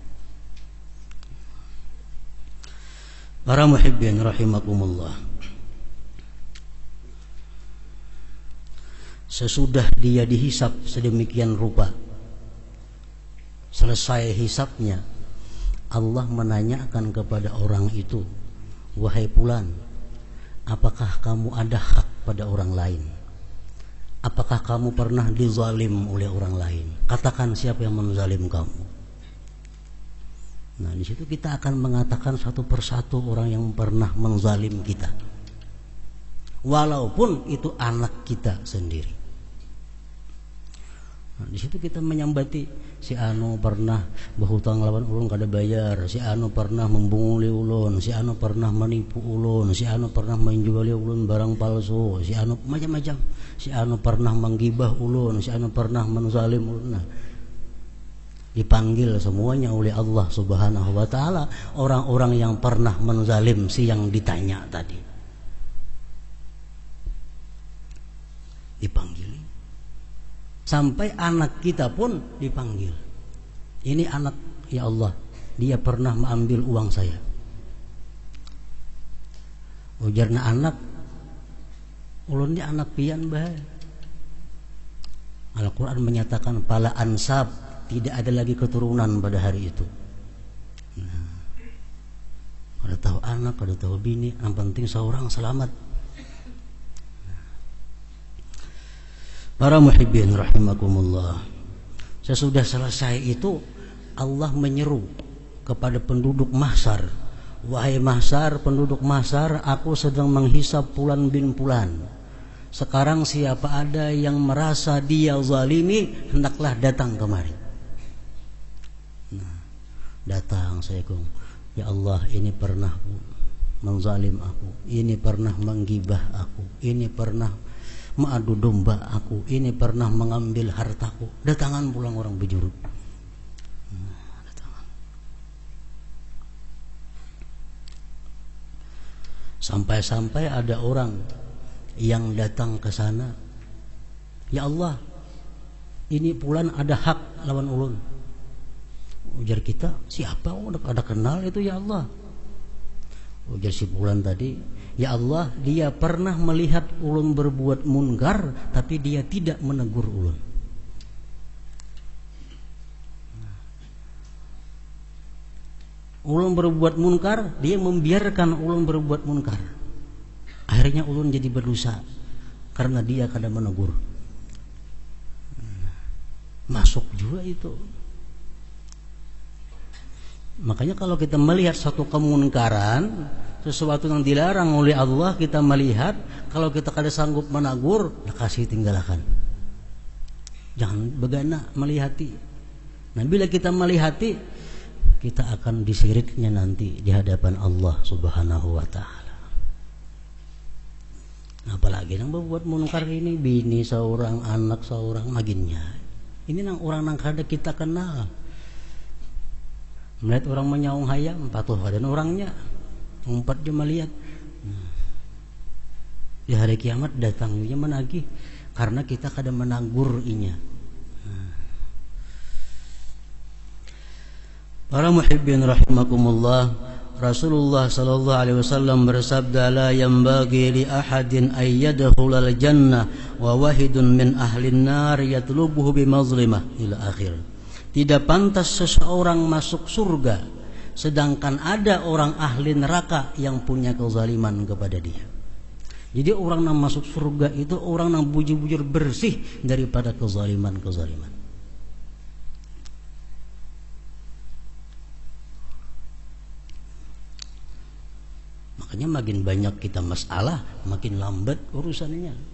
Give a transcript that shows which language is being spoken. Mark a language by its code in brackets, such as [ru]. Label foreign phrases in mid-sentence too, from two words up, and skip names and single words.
[id] Para [ar] محبين رحمكم الله, [id] sesudah dia dihisap sedemikian rupa, selesai hisapnya, Allah menanyakan kepada orang itu, wahai fulan, apakah kamu ada hak pada orang lain? Apakah kamu pernah dizalim oleh orang lain? Katakan siapa yang menzalim kamu. Nah, di situ kita akan mengatakan satu persatu orang yang pernah menzalim kita, walaupun itu anak kita sendiri. Nah, di situ kita menyambati [bjn] si anu pernah berhutang lawan ulun kada bayar, si anu pernah membunguli ulun, si anu pernah menipu ulun, si anu pernah menjuali ulun barang palsu, si anu macam-macam, si anu pernah menggibah ulun, si anu pernah menzalim ulun. [id] Nah, dipanggil semuanya oleh Allah [ar] سبحانه وتعالى [id] orang-orang yang pernah menzalim si yang ditanya tadi. Dipanggil. Sampai anak kita pun dipanggil. Ini anak, [ar] يا الله, [id] dia pernah mengambil uang saya. [bjn] Ujarna anak, [id] ulun ini anak pian bae. Al-Quran menyatakan [ar] فلا أنساب, [id] tidak ada lagi keturunan pada hari itu. [bjn] Nah, kada tahu anak, kada tahu bini, [id] yang penting seorang selamat. Para [ar] محبين رحمكم الله, [id] sesudah selesai itu Allah menyeru kepada penduduk mahsyar, wahai mahsyar, penduduk mahsyar, aku sedang menghisap fulan bin fulan. Sekarang siapa ada yang merasa dia zalimi, hendaklah datang kemari. Nah, datang saya kong, [ar] يا الله, [id] ini pernah menzalim aku, ini pernah menggibah aku, ini pernah mengadu domba aku, ini pernah mengambil hartaku. [bjn] Datangan pulang orang bejurut. Datangan. Sampai-sampai ada orang yang datang ke sana, [ar] يا الله, [bjn] ini fulan ada hak lawan ulun. Ujar kita, siapa? Ada kenal itu, [ar] يا الله. [id] Ujar si fulan tadi, [ar] يا الله, [id] dia pernah melihat ulun berbuat munkar, tapi dia tidak menegur ulun. Ulun berbuat munkar, dia membiarkan ulun berbuat munkar. Akhirnya ulun jadi berdosa karena dia kada menegur. Masuk juga itu. Makanya kalau kita melihat satu kemunkaran, sesuatu yang dilarang oleh Allah, kita melihat, kalau kita kada sanggup menegur, kasih tinggalkan. [bjn] Jangan begana melihati. [id] Nah, bila kita melihati, kita akan disiriknya nanti di hadapan Allah [ar] سبحانه وتعالى. [bjn] Apalagi yang berbuat munkar ini bini seorang, anak seorang, maginnya. Ini nang orang nang kada kita kenal. Melihat orang menyaung hayam, patuh dan orangnya umpat dia melihat. Di hari kiamat datangnya menagih karena kita kada menegur inya. [ar] Para محبين رحمكم الله رسول الله صلى الله عليه وسلم bersabda, لا ينبغي لأحد أن يدخل الجنة وواحد من أهل النار يطلبه بمظلمة إلى آخر. [id] Tidak pantas seseorang masuk surga sedangkan ada orang ahli neraka yang punya kezaliman kepada dia. Jadi orang yang masuk surga itu orang yang bujur-bujur bersih daripada kezaliman-kezaliman. Makanya makin banyak kita masalah, makin lambat urusannya.